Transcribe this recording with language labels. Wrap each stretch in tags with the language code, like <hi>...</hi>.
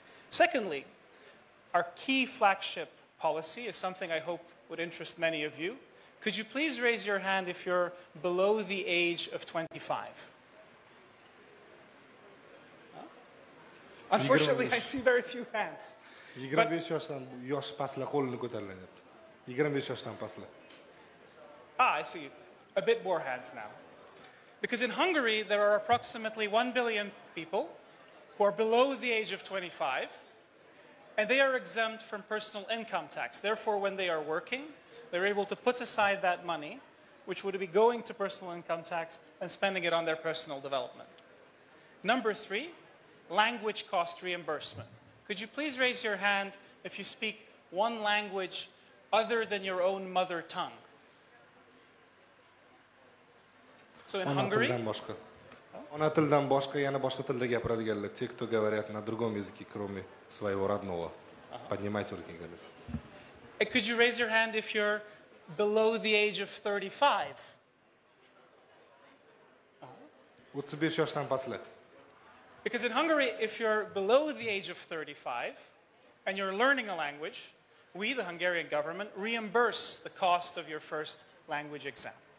<en>Secondly, our key flagship policy is something I hope would interest many of you. Could you please raise your hand if you're below the age of 25? Huh? Unfortunately, I see very few hands.</en> <uz>25 yosh pastlar qo'lini ko'tarilyapti. 25 yoshdan pastlar.</uz> <en>I see a bit more hands now. Because in Hungary, there are approximately 1 billion people who are below the age of 25, and they are exempt from personal income tax. Therefore, when they are working, they're able to put aside that money, which would be going to personal income tax, and spending it on their personal development. Number 3, language cost reimbursement. Could you please raise your hand if you speak one language other than your own mother tongue? So in Hungary,</en> <uz>Ona tildan boshqa yana boshqa tilda gapiradiganlar.</uz> <ru>Те, кто говорят на другом языке, кроме своего родного. Поднимайте руки, говорят.</ru> <en>Could you raise your hand if you're below the age of 35?</en> <uz>35 yoshdan pastlar.</uz> <en>Because in Hungary, if you're below the age of 35 and you're learning a language, we, the Hungarian government, reimburse the cost of your first language exam.</en>